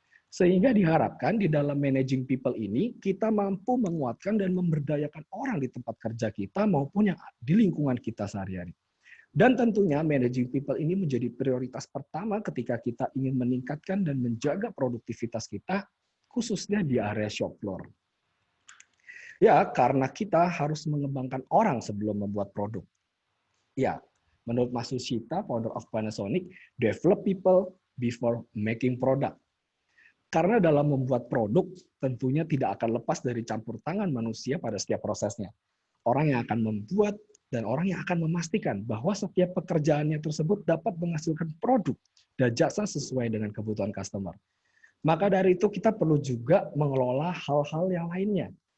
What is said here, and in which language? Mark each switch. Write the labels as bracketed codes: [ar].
[id] Sehingga diharapkan di dalam managing people ini, kita mampu menguatkan dan memberdayakan orang di tempat kerja kita maupun yang di lingkungan kita sehari-hari. Dan tentunya managing people ini menjadi prioritas pertama ketika kita ingin meningkatkan dan menjaga produktivitas kita, khususnya di area shop floor. Ya, karena kita harus mengembangkan orang sebelum membuat produk. Ya, menurut [en] Mas Sushita, founder of Panasonic, develop people before making product. [id] Karena dalam membuat produk, tentunya tidak akan lepas dari campur tangan manusia pada setiap prosesnya. Orang yang akan membuat dan orang yang akan memastikan bahwa setiap pekerjaannya tersebut dapat menghasilkan produk dan jasa sesuai dengan kebutuhan customer. Maka dari itu kita perlu juga mengelola hal-hal yang lainnya.